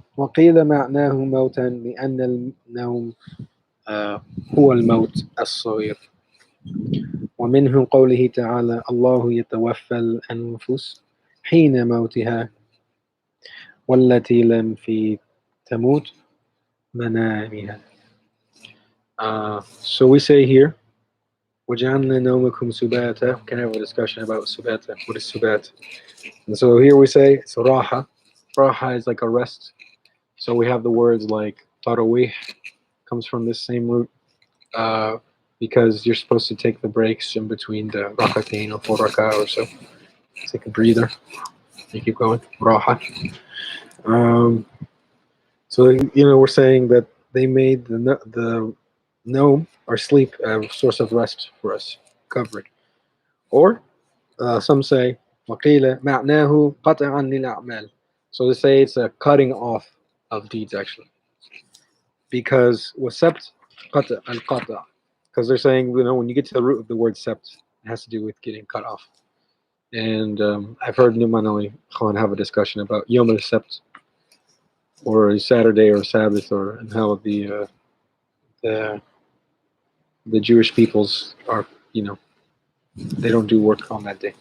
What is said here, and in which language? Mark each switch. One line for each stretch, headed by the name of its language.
Arabic: وقيل معناه موتا لأن النوم هو الموت الصغير. ومنه قوله تعالى الله يتوفى الأنفس حين موتها والتي لم في تموت منامها.
English: So we say here
Arabic: وَجَعَلْنَا نَوْمَكُمْ سُبَاتًا.
English: We can have a discussion about subata. What is subat? And so here we say it's raha. Raha is like a rest. So we have the words like tarawih comes from this same root because you're supposed to take the breaks in between the rakatain or 4 rakah or so. Take a breather. You keep going. Raha. So we're saying that they made the naum or sleep a source of rest for us, covered. Or some say
Arabic: وَقِيلَ مَعْنَاهُ قَطْعًا لِلْأَعْمَالِ.
English: So they say it's a cutting off of deeds actually.
Arabic: Because وَسَبْتْ قَطْع الْقَطْع.
English: Because they're saying, when you get to the root of the word sept, it has to do with getting cut off. And I've heard Numan Ali Khan have a discussion about Yom al-Sept, or Saturday or Sabbath, and how the Jewish peoples are, they don't do work on that day.